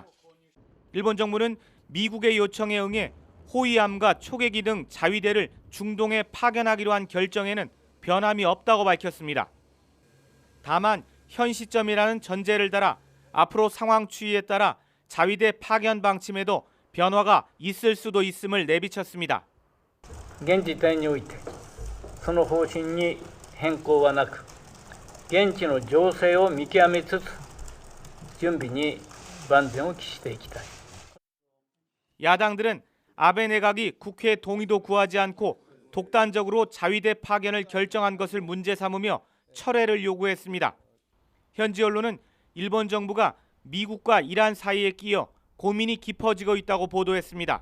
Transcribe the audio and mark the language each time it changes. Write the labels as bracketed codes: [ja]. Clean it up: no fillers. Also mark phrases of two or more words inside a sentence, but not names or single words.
[ko] 일본 정부는 미국의 요청에 응해 호위함과 초계기 등 자위대를 중동에 파견하기로 한 결정에는 변함이 없다고 밝혔습니다. 다만 현 시점이라는 전제를 달아 앞으로 상황 추이에 따라 자위대 파견 방침에도 변화가 있을 수도 있음을 내비쳤습니다. [ja] 現時点においてその方針に変更はなく現地の情勢を見極めつつ準備に万全を期していきたい. [ko] 야당들은 아베 내각이 국회 동의도 구하지 않고 독단적으로 자위대 파견을 결정한 것을 문제 삼으며 철회를 요구했습니다. 현지 언론은 일본 정부가 미국과 이란 사이에 끼어 고민이 깊어지고 있다고 보도했습니다.